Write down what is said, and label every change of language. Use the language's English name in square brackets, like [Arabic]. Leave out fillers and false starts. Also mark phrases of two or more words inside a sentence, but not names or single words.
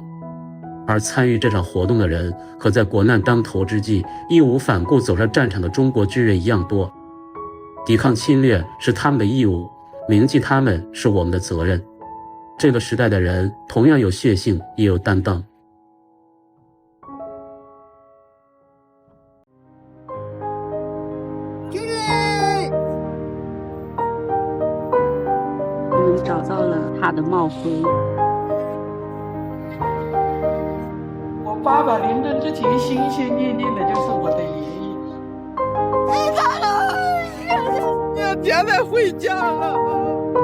[Chinese] 而參與這場活動的人和在國難當頭之際義無反顧走上戰場的中國軍人一樣多。抵抗侵略是他們的義務，銘記他們是我們的責任。這個時代的人同樣有血性，也有擔當。我们找到了他的帽徽。我爸爸临终之前心心念念的就是我的爺爺。你看了，要现在回家了。